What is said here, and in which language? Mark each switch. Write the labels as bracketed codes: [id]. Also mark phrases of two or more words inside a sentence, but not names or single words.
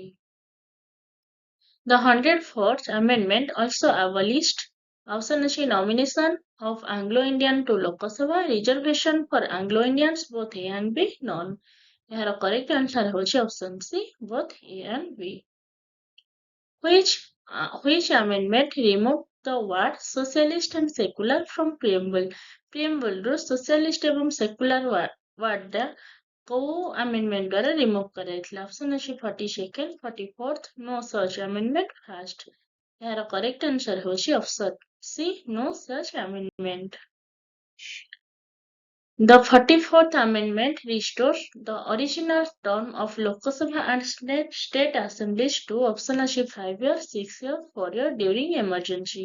[en] The 104th Amendment also abolished option ଅଛି nomination of Anglo-Indian to Lok Sabha, reservation for Anglo-Indians both A and B, none. ଏହାର correct answer ହେଉଛି option C both A and B. Which amendment removed the word socialist and secular from preamble? [or] Preamble ରୁ socialist ଏବଂ [en] secular word [or] ଟା କୋଉ amendment ଦ୍ୱାରା remove କରାଯାଇଥିଲା? [en] Option ଅଛି 42nd, 44th, no such amendment, first. ଏହାର correct answer ହେଉଛି option C, no such amendment. The 44th Amendment restores the original term of Lok Sabha and state assemblies to option ଅଛି 5 years, 6 years, 4 years during emergency.